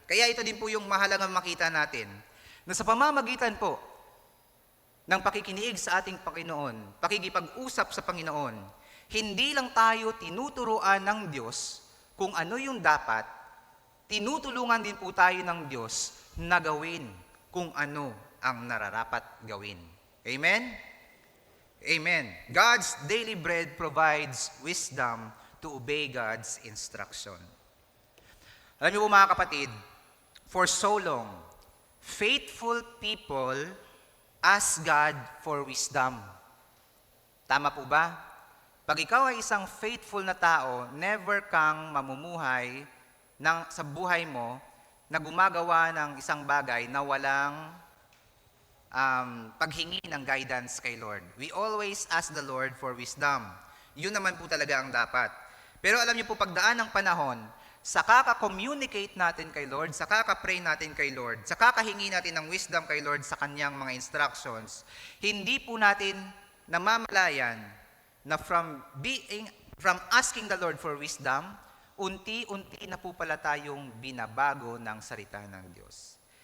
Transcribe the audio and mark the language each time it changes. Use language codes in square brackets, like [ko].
[tl] Kaya ito din po yung mahalagang makita natin, na sa pamamagitan po ng pakikiniig sa ating Panginoon, pakikipag-usap sa Panginoon, hindi lang tayo tinuturuan ng Diyos kung ano yung dapat, tinutulungan din po tayo ng Diyos na gawin kung ano ang nararapat gawin. Amen? Amen. [en] God's daily bread provides wisdom to obey God's instruction. [tl] Alam niyo po, mga kapatid, [en] for so long, faithful people ask God for wisdom. [tl] Tama po ba? Pag ikaw ay isang faithful na tao, never kang mamumuhay sa buhay mo na gumagawa ng isang bagay na walang paghingi ng guidance kay Lord. [en] We always ask the Lord for wisdom. [tl] Yun naman po talaga ang dapat. Pero alam niyo po, pagdaan ng panahon, sa kaka-communicate natin kay Lord, sa kaka-pray natin kay Lord, sa kakahingi natin ng wisdom kay Lord sa kanyang mga instructions, hindi po natin namamalayan na [en] from asking the Lord for wisdom, [tl] unti-unti na po pala tayong binabago ng salita ng Diyos.